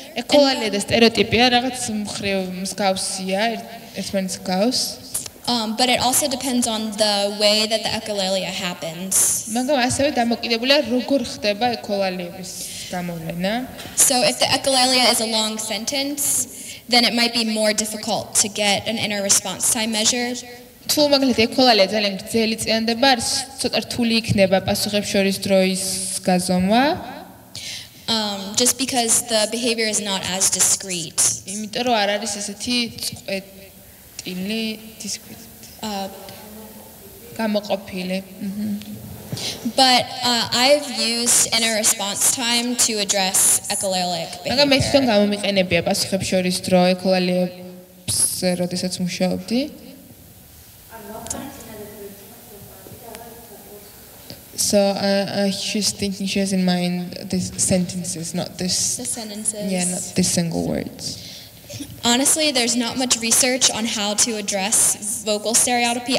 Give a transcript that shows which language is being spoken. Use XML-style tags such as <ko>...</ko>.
<ka>Echolalia და სტერეოტიპია რაღაც მხრივ მსგავსია, ერთმანეთს გავს.</ka> <en>But it also depends on the way that the echolalia happens.</en> <ka>მაგრამ ასევე დამოკიდებულია როგორ ხდება echolalia-ების გამოვლენა.</ka> <en>So if the echolalia is a long sentence, then it might be more difficult to get an inner response time measure.</en> <ka>თუ მაგალითად echolalia ძალიან გრძელი წინდება, ცოტა რთული იქნება პასუხებს შორის დროის გაზომვა.</ka> <en>Just because the behavior is not as discrete.</en> <ka>იმიტომ რომ არ არის ესეთი წყვეტილი discrete. გამოყოფილი.</ka> <en>But I've used inner response time to address echolalic behavior.</en> <ka>მაგრამ მე თვითონ გამომიყენებია პასუხებს შორის დრო echolalia-ს როდესაც მუშაობდი.</ka> <en>So she's thinking she has in mind these sentences, not this. The sentences. Yeah, not these single words. Honestly, there's not much research on how to address vocal stereotypy.</en>